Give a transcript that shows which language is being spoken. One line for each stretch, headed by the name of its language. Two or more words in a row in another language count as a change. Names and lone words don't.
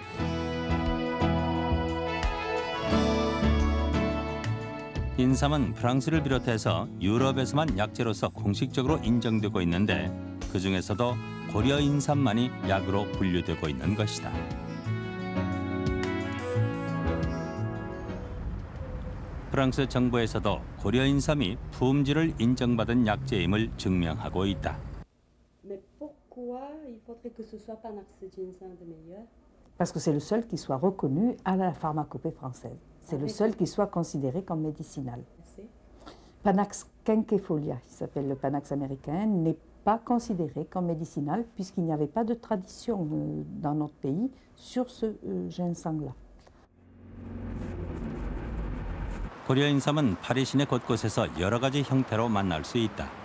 Korean: 인삼은 프랑스를 비롯해서 유럽에서만 약재로서 공식적으로 인정되고 있는데 그 중에서도 고려 인삼만이 약으로 분류되고 있는 것이다. 프랑스 정부에서도 고려 인삼이 품질을 인정받은 약재임을 증명하고 있다.
French: Mais pourquoi il faudrait que ce soit Panax ginseng de meilleur? Parce que c'est le seul qui soit reconnu à la pharmacopée française. C'est le seul qui soit considéré comme médicinal. Merci. Panax quinquefolia, qui s'appelle le Panax américain, n'est pas considéré comme médicinal puisqu'il n'y avait pas de tradition dans notre pays sur ce ginseng-là.
Korean: 고려 인삼은 파리 시내 곳곳에서 여러 가지 형태로 만날 수 있다.